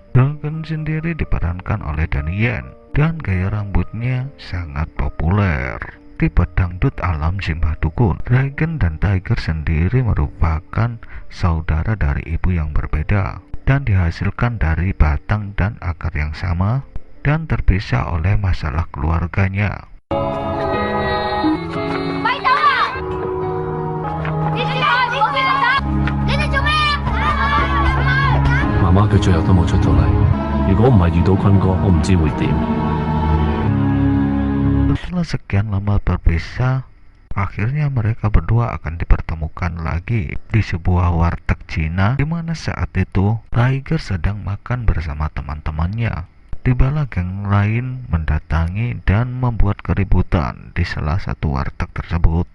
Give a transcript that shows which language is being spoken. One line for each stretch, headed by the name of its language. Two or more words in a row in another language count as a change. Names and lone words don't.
Indonesian: Dragon sendiri diperankan oleh Donnie Yen dan gaya rambutnya sangat populer. Tipe dangdut alam Simbah Dukun. Dragon dan Tiger sendiri merupakan saudara dari ibu yang berbeda dan dihasilkan dari batang dan akar yang sama dan terpisah oleh masalah keluarganya.
Cantonese: 媽媽佢最後都冇出到嚟。如果唔係遇到坤哥，我唔知會點。
Indonesian: Setelah sekian lama berpisah, akhirnya mereka berdua akan dipertemukan lagi di sebuah warteg Cina, di mana saat itu Tiger sedang makan bersama teman-temannya. Tibalah geng lain mendatangi dan membuat keributan di salah satu warteg tersebut.